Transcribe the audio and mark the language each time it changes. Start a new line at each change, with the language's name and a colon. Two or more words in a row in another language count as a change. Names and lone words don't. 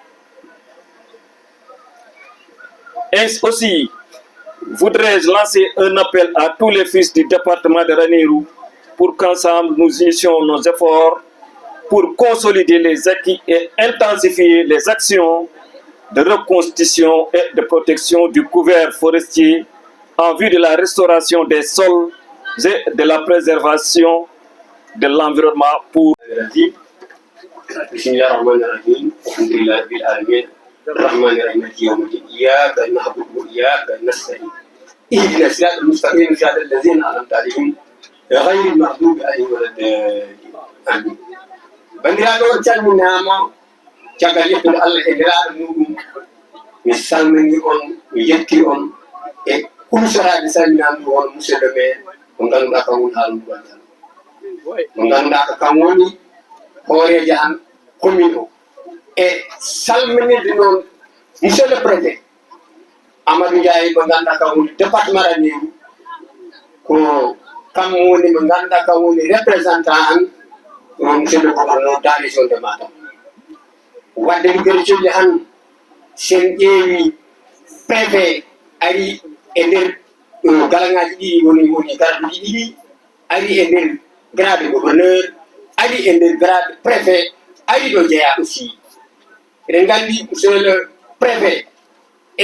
French: Ainsi aussi, voudrais-je lancer un appel à tous les fils du département de Ranérou pour qu'ensemble nous unissions nos efforts pour consolider les acquis et intensifier les actions de reconstitution et de protection du couvert forestier en vue de la restauration des sols et de la préservation de l'environnement pour
Arabic: بسم الله الرحمن الرحيم الحمد لله رب العالمين الرحمن الرحيم مالك يوم الدين إياك نعبد وإياك نستعين اهدنا الصراط المستقيم صراط الذين أنعمت عليهم غير المغضوب عليهم ولا الضالين آمين
Fula: bandiraɓe on calminama caggal yettude Allah e nderaaɗo muɗum mi salmini on mi yetti on e kumsorade salminami won
Arabic: monsieur
French: le maire
Fula: mo ganduɗa kam woni haalmuɗo tan mo ganduɗa ko kam woni hoorejo han commune o e salminide noon
French: monsieur le préfet
Fula: Amadou Ndiaye mo ganduɗa kam woni département Raneru ko kam woni mo ganduɗa kam woni représentant an
French: monsieur le gouverneur dans région de Matam
Fula: wadde Lugguere Colli han sen ƴeewi préfet ari e nder galangaji ɗi woni garaduji ɗiɗi ari e nder
French: grade gouverneur
Fula: ari e nder
French: grade préfet
Fula: ari ɗo jeeya aussi eɗen nganndi
French: monsieur le préfet
Fula: e